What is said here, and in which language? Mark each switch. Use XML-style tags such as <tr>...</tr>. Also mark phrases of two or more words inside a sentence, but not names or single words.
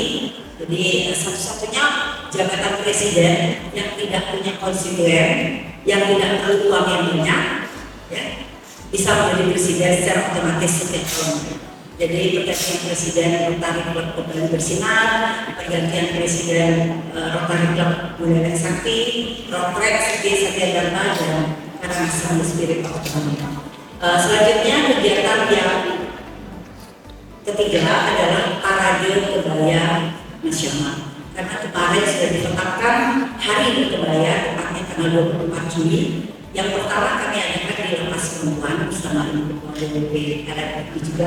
<id>Jadi satu-satunya jabatan presiden yang tidak punya konstituen, yang tidak perlu uang yang banyak, ya, bisa menjadi presiden secara otomatis setiap tahun. Jadi pergantian presiden Rotary Club kembali bersinar, pergantian presiden Rotary Club Buleleng Sakti, Rotrek Satya Dharma, dan Karangasem Spirit of Kami. Selanjutnya kegiatan yang ketiga adalah Parade Kebaya Nasional. Karena kemarin sudah ditetapkan Hari Berkebaya, tepatnya tanggal 24 Juli. Yang pertama kami adakan di Lapas Perempuan bersama LPP LPP juga.</id>